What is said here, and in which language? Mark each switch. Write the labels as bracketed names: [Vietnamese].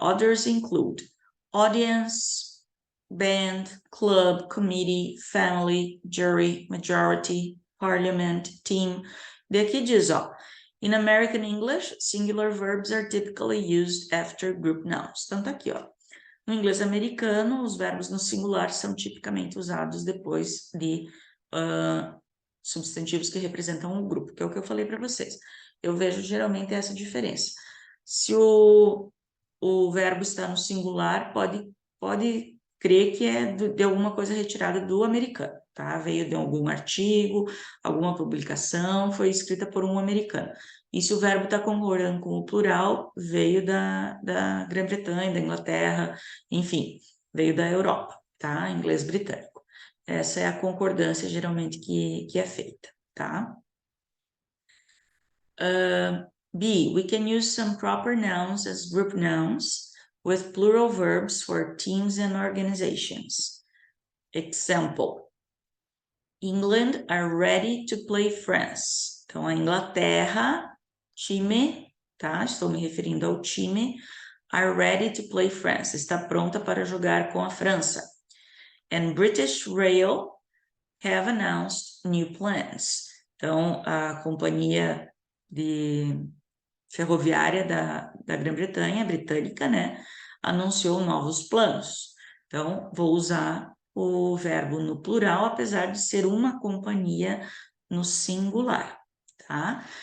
[English] Others include audience, band, club, committee, family, jury, majority, parliament, team. [Portuguese] Daqui diz, ó. [English] In American English, singular verbs are typically used after group nouns. [Portuguese] Então, tá aqui, ó. No inglês americano, os verbos no singular são tipicamente usados depois de substantivos que representam o grupo, que é o que eu falei para vocês. Eu vejo geralmente essa diferença. Se o verbo está no singular, pode crer que é de alguma coisa retirada do americano, tá? Veio de algum artigo, alguma publicação, foi escrita por um americano. E se o verbo está concordando com o plural, veio da Grã-Bretanha, da Inglaterra, enfim, veio da Europa, tá? Inglês britânico. Essa é a concordância geralmente que é feita, tá? [English] B, we can use some proper nouns as group nouns with plural verbs for teams and organizations. Example, England are ready to play France. [Portuguese] Então, a Inglaterra, time, tá? Estou me referindo ao time, [English] are ready to play France. [Portuguese] Está pronta para jogar com a França. [English] And British Rail have announced new plans. [Portuguese] Então, a companhia ferroviária da Grã-Bretanha, britânica, né, anunciou novos planos. Então, vou usar o verbo no plural, apesar de ser uma companhia no singular, tá?